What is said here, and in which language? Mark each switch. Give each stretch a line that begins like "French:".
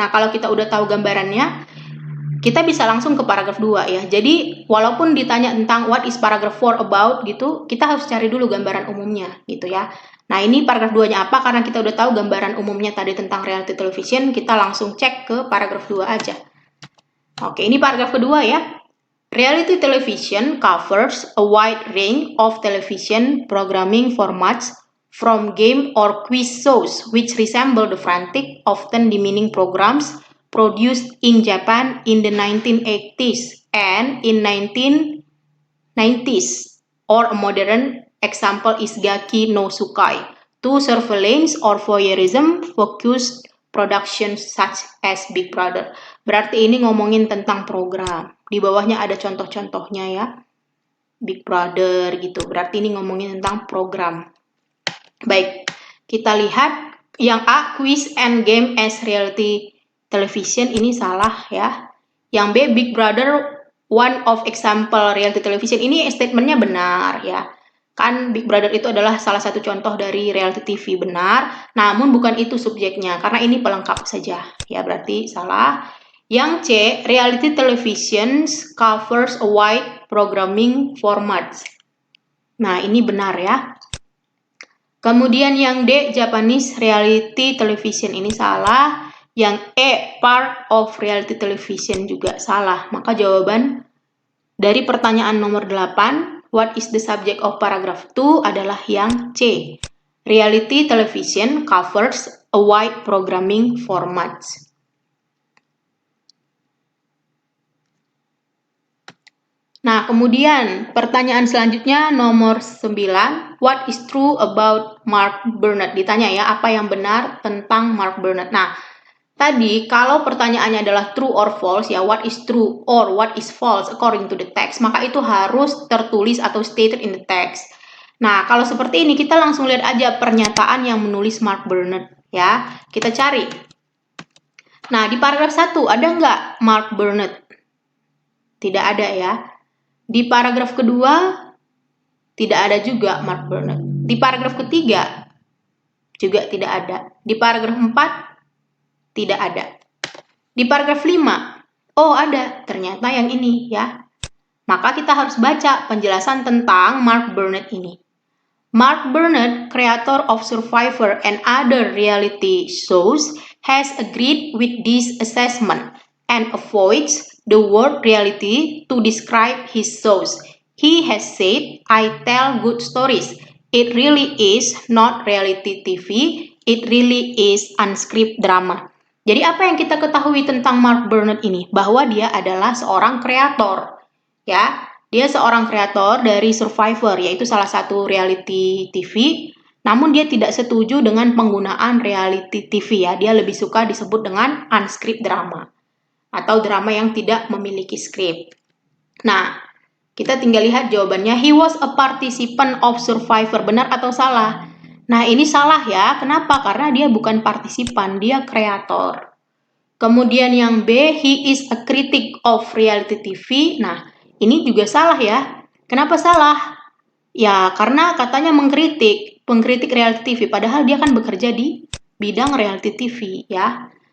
Indonesian: Nah, kalau kita udah tahu gambarannya, kita bisa langsung ke paragraf 2 ya. Jadi, walaupun ditanya tentang
English: what is paragraph 4 about
Indonesian: gitu, kita harus cari dulu gambaran umumnya gitu ya. Nah, ini paragraf 2-nya apa? Karena kita udah tahu gambaran umumnya tadi tentang reality television, kita langsung cek ke paragraf 2 aja. Oke, ini paragraf kedua ya.
English: Reality television covers a wide range of television programming formats from game or quiz shows which resemble the frantic, often demeaning programs produced in Japan in the 1980s and in 1990s, or a modern example is Gaki no Sukai, two surveillance or voyeurism focused productions such as Big Brother.
Indonesian: Berarti ini ngomongin tentang program. Di bawahnya ada contoh-contohnya ya. Big Brother gitu. Berarti ini ngomongin tentang program. Baik, kita lihat yang A,
English: quiz and game as reality television,
Indonesian: ini salah ya. Yang B, Big Brother
English: one of example reality television,
Indonesian: ini statementnya benar ya. Kan Big Brother itu adalah salah satu contoh dari reality TV, benar. Namun bukan itu subjeknya, karena ini pelengkap saja. Ya, berarti salah. Yang C,
English: reality television covers a wide programming formats.
Indonesian: Nah, ini benar ya. Kemudian yang D,
English: Japanese reality television,
Indonesian: ini salah. Yang E,
English: part of reality television,
Indonesian: juga salah. Maka jawaban dari pertanyaan nomor 8,
English: what is the subject of paragraph 2,
Indonesian: adalah yang C.
English: Reality television covers a wide programming formats.
Indonesian: Nah, kemudian pertanyaan selanjutnya nomor 9,
English: what is true about Mark Burnett?
Indonesian: Ditanya ya, apa yang benar tentang Mark Burnett. Nah, tadi kalau pertanyaannya adalah true or false ya,
English: what is true or what is false according to the text,
Indonesian: maka itu harus tertulis atau
English: stated in the text.
Indonesian: Nah, kalau seperti ini kita langsung lihat aja pernyataan yang menulis Mark Burnett ya. Kita cari. Nah, di paragraf 1 ada nggak Mark Burnett? Tidak ada ya. Di paragraf kedua tidak ada juga Mark Burnett. Di paragraf ketiga juga tidak ada. Di paragraf 4 tidak ada. Di paragraf 5, oh ada, ternyata yang ini ya. Maka kita harus baca penjelasan tentang Mark Burnett ini.
English: Mark Burnett, creator of Survivor and other reality shows, has agreed with this assessment and avoids the word reality to describe his shows. He has said, I tell good stories. It really is not reality TV. It really is unscripted drama.
Indonesian: Jadi apa yang kita ketahui tentang Mark Burnett ini? Bahwa dia adalah seorang kreator. Ya, dia seorang kreator dari Survivor, yaitu salah satu reality TV. Namun dia tidak setuju dengan penggunaan reality TV ya. Dia lebih suka disebut dengan unscripted drama atau drama yang tidak memiliki skrip. Nah, kita tinggal lihat jawabannya.
English: He was a participant of Survivor.
Indonesian: Benar atau salah? Nah, ini salah ya. Kenapa? Karena dia bukan partisipan, dia kreator. Kemudian yang B,
English: he is a critic of reality TV.
Indonesian: Nah, ini juga salah ya. Kenapa salah? Ya, karena katanya pengkritik reality TV, padahal dia kan bekerja di bidang reality TV ya.